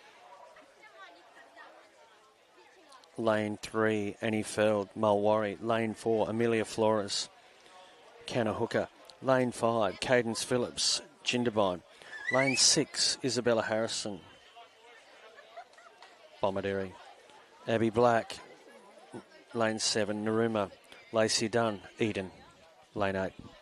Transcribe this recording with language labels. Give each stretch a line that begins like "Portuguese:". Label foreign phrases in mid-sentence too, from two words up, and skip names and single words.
English: Lane 3, Annie Feld, Mulwarry. Lane 4, Amelia Flores, Kanahooka. Lane 5, Cadence Phillips, Jindabyne. Lane 6, Isabella Harrison, Bomaderry. Abby Black. Lane 7, Naruma. Lacey Dunn, Eden. Lane 8.